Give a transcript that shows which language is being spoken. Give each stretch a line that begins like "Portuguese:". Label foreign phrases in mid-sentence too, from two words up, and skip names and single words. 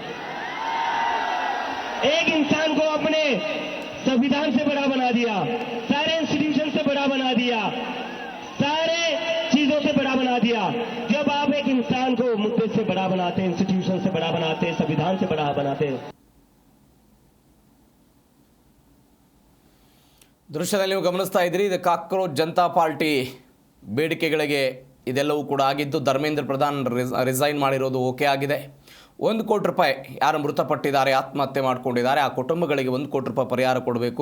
Hindi: एक इंसान को अपने संविधान से बड़ा बना दिया, सारे इंस्टीट्यूशन से बड़ा बना दिया, सारे चीजों से बड़ा बना दिया. जब आप एक इंसान को मुद्दे से बड़ा बनाते, इंस्टीट्यूशन से बड़ा बनाते, संविधान से बड़ा बनाते.
Kannada: ದೃಶ್ಯದಲ್ಲಿ ನೀವು ಗಮನಿಸ್ತಾ ಇದ್ದೀರಿ. ಇದು ಕಾಕ್ರೋಚ್ ಜನತಾ ಪಾರ್ಟಿ ಬೇಡಿಕೆಗಳಿಗೆ ಇದೆಲ್ಲವೂ ಕೂಡ ಆಗಿದ್ದು, ಧರ್ಮೇಂದ್ರ ಪ್ರಧಾನ್ ರಿಸೈನ್ ಮಾಡಿರೋದು ಓಕೆ ಆಗಿದೆ. 1 ಕೋಟಿ ರೂಪಾಯಿ ಯಾರು ಮೃತಪಟ್ಟಿದ್ದಾರೆ, ಆತ್ಮಹತ್ಯೆ ಮಾಡಿಕೊಂಡಿದ್ದಾರೆ, ಆ ಕುಟುಂಬಗಳಿಗೆ 1 ಕೋಟಿ ರೂಪಾಯಿ ಪರಿಹಾರ ಕೊಡಬೇಕು.